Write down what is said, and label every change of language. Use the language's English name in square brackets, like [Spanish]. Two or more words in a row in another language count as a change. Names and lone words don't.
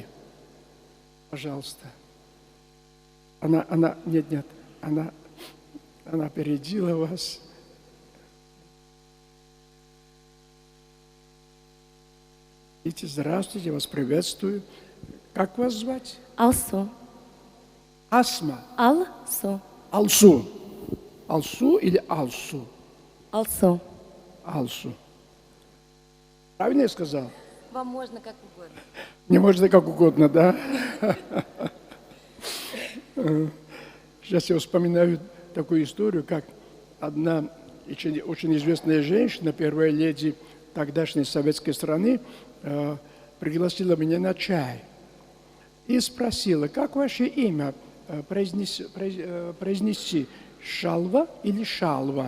[Russian] Пожалуйста. Она опередила вас. Здравствуйте, я вас приветствую. Как вас звать? Алсу. Асма. Алсу. Алсу. Алсу или Алсу? Алсу. Алсу. Правильно я сказал? Вам можно как угодно. Не можно как угодно, да? Сейчас я вспоминаю такую историю, как одна очень известная женщина, первая леди тогдашней советской страны, пригласила меня на чай и спросила, как ваше имя произнести, Шалва или Шалва?